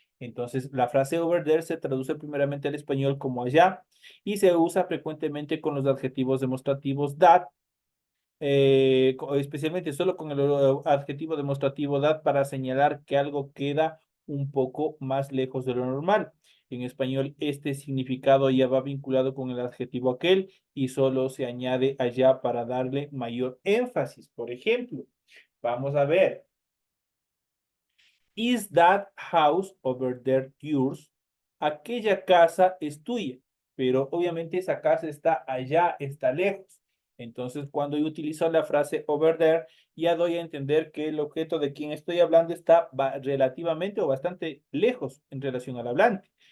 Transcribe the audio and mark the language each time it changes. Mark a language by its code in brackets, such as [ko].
[es] Entonces, la frase over there se traduce primeramente al español como allá y se usa frecuentemente con los adjetivos demostrativos that, especialmente solo con el adjetivo demostrativo that para señalar que algo queda un poco más lejos de lo normal. En español, este significado ya va vinculado con el adjetivo aquel y solo se añade allá para darle mayor énfasis. Por ejemplo, vamos a ver. [en] Is that house over there yours? [es] Aquella casa es tuya, pero obviamente esa casa está allá, está lejos. Entonces, cuando yo utilizo la frase over there, ya doy a entender que el objeto de quien estoy hablando está relativamente o bastante lejos en relación al hablante.